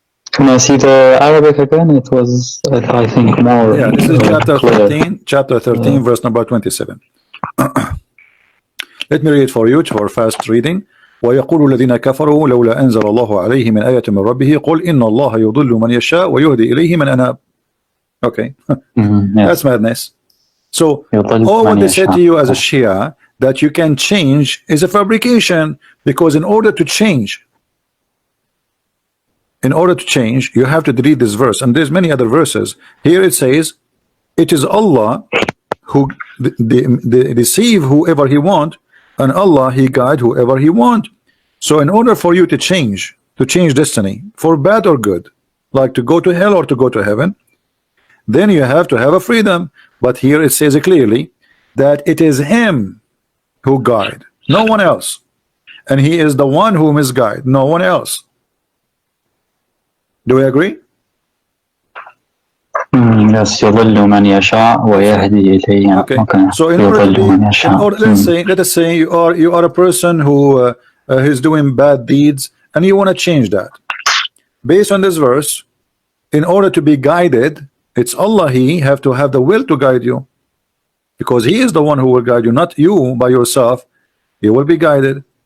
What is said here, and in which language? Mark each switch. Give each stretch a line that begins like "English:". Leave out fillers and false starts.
English: Can I see the Arabic again? It was, I think, more. Yeah, this is chapter clear. 13, chapter 13, verse number 27. Let me read it for you for fast reading.
Arabic: ويقول الذين كفروا لولا أنزل الله عليه من آية من ربه قل إن الله يضل من يشاء ويهدي إليه من أناب.
English: Okay, that's madness. So all what they said to you as a Shia that you can change is a fabrication, because in order to change, you have to delete this verse, and there's many other verses. Here it says it is Allah who deceive whoever he want, and Allah he guide whoever he want. So in order for you to change destiny for bad or good, like to go to hell or to go to heaven, then you have to have a freedom. But here it says clearly that it is him who guide, no one else, and he is the one who misguide, no one else. Do we agree? Yes,
Arabic: يضل من يشاء ويهدي إليه.
English: Okay. So in order, let us say you are a person who is doing bad deeds, and you want to change that. Based on this verse, in order to be guided, it's Allah, he have to have the will to guide you, because he is the one who will guide you, not you by yourself. You will be guided.